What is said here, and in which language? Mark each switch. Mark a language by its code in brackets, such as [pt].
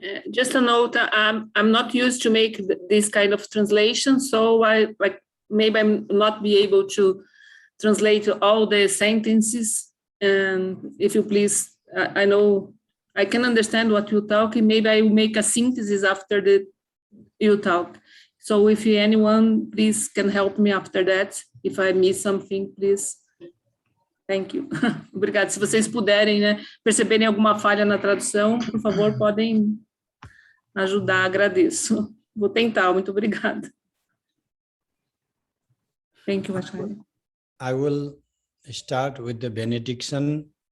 [en] Just a note, I'm not used to make this kind of translation, so maybe I'm not be able to translate all the sentences. And if you please, I know I can understand what you talk, and maybe I will make a synthesis after you talk. So if anyone, please can help me after that. If I miss something, please. Thank you. [pt] Obrigada. Se vocês puderem, né, perceberem alguma falha na tradução, por favor, podem ajudar, agradeço. Vou tentar, muito obrigada. [en] Thank you, Ācarya. I will start with the benediction.